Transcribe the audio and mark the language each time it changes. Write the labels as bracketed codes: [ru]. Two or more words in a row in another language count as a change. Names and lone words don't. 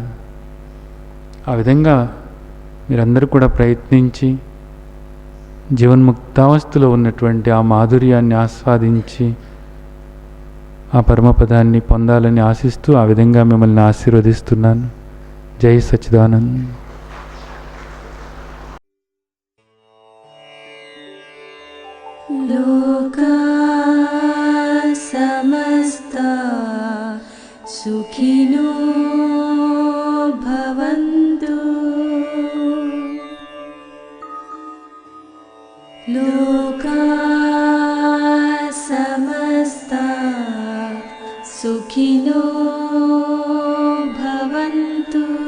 [te] ఆ విధంగా మీరందరూ కూడా ప్రయత్నించి జీవన్ముక్తావస్థలో ఉన్నటువంటి ఆ మాధుర్యాన్ని ఆస్వాదించి ఆ పరమపదాన్ని పొందాలని ఆశిస్తూ ఆ విధంగా మిమ్మల్ని ఆశీర్వదిస్తున్నాను. జై సచ్చిదానంద్. [sa] లోకా సమస్తా సుఖినో భవంతు. లోకా సమస్తా సుఖినో భవంతు.